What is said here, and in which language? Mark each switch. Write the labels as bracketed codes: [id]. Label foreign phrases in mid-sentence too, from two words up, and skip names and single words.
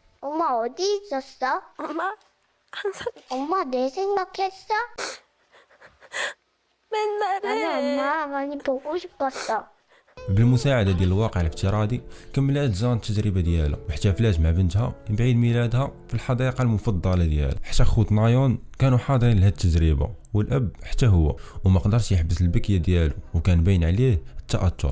[ko] 엄마 어디 있었어? 엄마 항상 엄마 내 생각했어? 맨날 나는 해. 엄마 많이 보고 싶었어. [ar] بالمساعدة ديال الواقع الافتراضي كملات جان التجربة ديالها واحتفلات مع بنتها بعيد ميلادها في الحديقة المفضلة ديالها. حتى خوت نايون كانوا حاضرين لهاد التجربة والأب حتى هو، وما قدرش يحبس البكية ديالو وكان باين عليه التأثر.